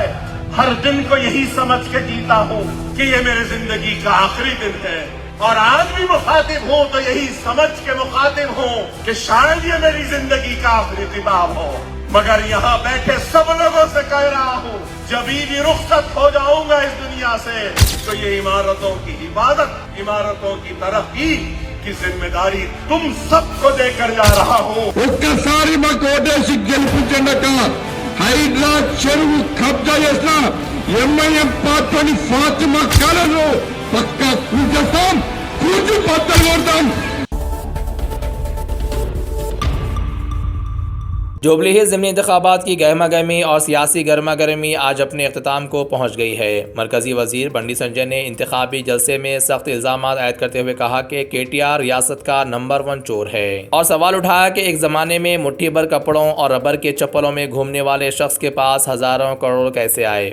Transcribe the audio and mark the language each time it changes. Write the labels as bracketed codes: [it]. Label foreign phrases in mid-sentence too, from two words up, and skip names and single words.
[ur] ہر دن کو یہی سمجھ کے جیتا ہوں کہ یہ میرے زندگی کا آخری دن ہے، اور آج بھی مخاطب ہوں تو یہی سمجھ کے مخاطب ہوں کہ شاید یہ میری زندگی کا آخری خطاب ہو۔ مگر یہاں بیٹھے سب لوگوں سے کہہ رہا ہوں جبھی بھی رخصت ہو جاؤں گا اس دنیا سے تو یہ عمارتوں کی حفاظت، عمارتوں کی ترقی کی ذمہ داری تم سب کو دے کر جا رہا ہوں۔ [te] ఒక్కసారి మాకు ఓటేసి గెలిపించండక హైడ్రా చెరువు కబ్జా చేసిన ఎంఐఎం పార్టీని ఫాతిమా కాలను పక్కా కూల్చేస్తాం, కూల్చి బద్దలు కొడతాం। [ur] جوبلی ہلز ضمنی انتخابات کی گہما گہمی اور سیاسی گرما گرمی آج اپنے اختتام کو پہنچ گئی ہے۔ مرکزی وزیر بنڈی سنجے نے انتخابی جلسے میں سخت الزامات عائد کرتے ہوئے کہا کہ کے ٹی آر ریاست کا نمبر 1 چور ہے، اور سوال اٹھایا کہ ایک زمانے میں مٹھی بھر کپڑوں اور ربر کے چپلوں میں گھومنے والے شخص کے پاس ہزاروں کروڑ کیسے آئے۔